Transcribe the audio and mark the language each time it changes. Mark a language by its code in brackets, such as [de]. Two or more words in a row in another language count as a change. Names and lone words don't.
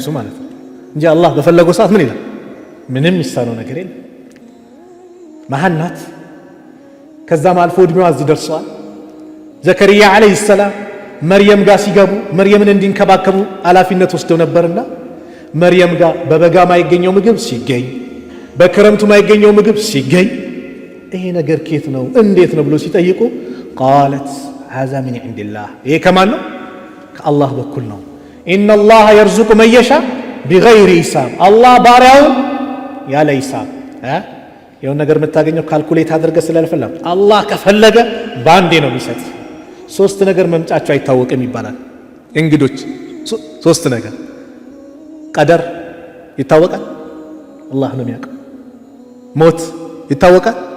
[am] ማለት ነው እንጂ አላህ በፈለገው ሰዓት ምን ይላል ምንም የሚሳነው ነገር የለም። መሃን ናት። ከዛም አልፎ እድሜዋ እዚህ ደርሷል። ዘከርያ [ar] عليه السلام [am] መርየም ጋር ሲገቡ መርየምን እንዲንከባከቡ ኃላፊነት ወስደው ነበርና መርየም ጋር በበጋ ማይገኘው ምግብ ሲገኝ በክረምቱ ማይገኘው ምግብ ሲገኝ ይሄ ነገር ከየት ነው እንዴት ነው ብሎ ሲጠይቁ ቃለት [ar] هذا من عند الله [am] ይሄ ከማን ነው ከአላህ በኩል ነው። [ar] ان الله يرزق من يشاء بغير حساب [am] አላህ ባሪያውን ያለ ሂሳብ የሆነ ነገር የምታገኘው ካልኩሌት አድርገህ ስላልፈለግ አላህ ከፈለገ ባንዴ ነው የሚሰጥ። ሶስት ነገር መምጫቸው አይታወቅም ይባላል እንግዶች። ሶስት ነገር ቀደር ይታወቃል አላህ ነው የሚያውቀው። ሞት ይታወቃል